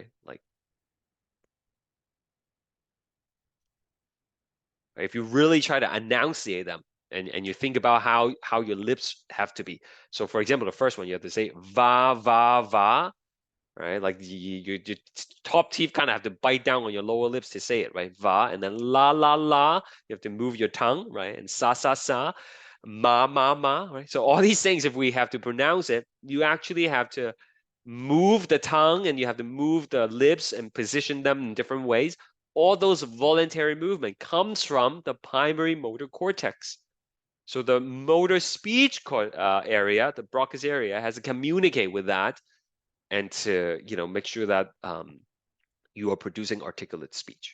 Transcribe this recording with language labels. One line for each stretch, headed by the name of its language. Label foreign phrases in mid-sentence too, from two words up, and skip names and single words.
English: Like if you really try to enunciate them and you think about how your lips have to be. So for example, the first one, you have to say va, va, va, right? Like your top teeth kind of have to bite down on your lower lips to say it, right? Va, and then la, la, la, you have to move your tongue, right? And sa, sa, sa, ma, ma, ma, right? So all these things, if we have to pronounce it, you actually have to move the tongue and you have to move the lips and position them in different ways. All those voluntary movement comes from the primary motor cortex. So the motor speech area, the Broca's area, has to communicate with that and to make sure that you are producing articulate speech.